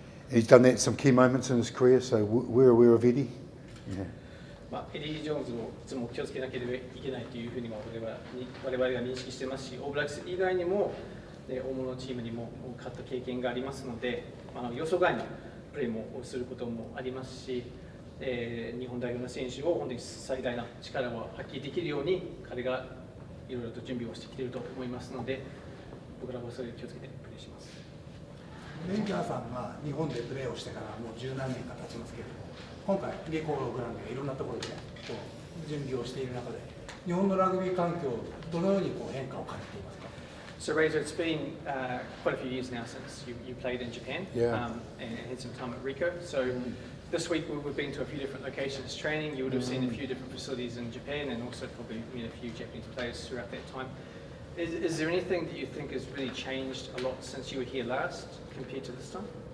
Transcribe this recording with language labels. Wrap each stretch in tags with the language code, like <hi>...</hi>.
<en>He's done that at some key moments in his career, so we're aware of Eddie. Yeah.</en> <ja>エディ・ジョーンズをいつも気をつけなければいけないというふうにも我々が認識していますし、オールブラックス以外にも大物のチームにも勝った経験がありますので、予想外のプレーもすることもありますし、日本代表の選手を本当に最大な力を発揮できるように彼がいろいろと準備をしてきていると思いますので、僕らもそれを気をつけてプレーします。レンジャーさんが日本でプレーをしてからもう十何年か経ちますけれども、今回リコールグランドいろんなところで、こう準備をしている中で日本のラグビー環境どのようにこう変化を感じていますか？</ja> <en>So Razor, it's been quite a few years now since you played in Japan, Yeah. And had some time at Rico. So this week we've been to a few different locations training. You would have seen a few different facilities in Japan, and also probably met a few Japanese players throughout that time. Is there anything that you think has really changed a lot since you were here last compared to this time?</en>